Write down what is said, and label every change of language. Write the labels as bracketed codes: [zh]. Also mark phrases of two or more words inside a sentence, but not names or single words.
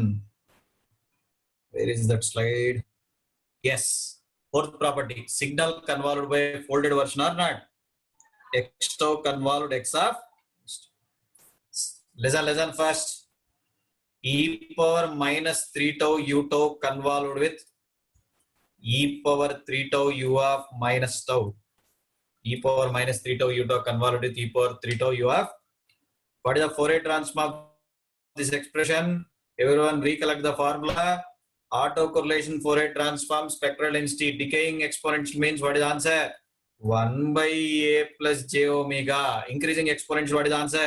[en] Where is that slide? Yes. Fourth property. Signal convolved by folded version or not? X tau convolved x of. Listen first. E power minus 3 tau u tau convolved with e power 3 tau u of minus tau. E power minus 3 tau u tau convolved with e power 3 tau u of. What is the Fourier transform of this expression? Everyone recollect the formula. Autocorrelation Fourier transform, spectral density, decaying exponential means what is the answer? 1 by a plus j omega. Increasing exponential, what is the answer?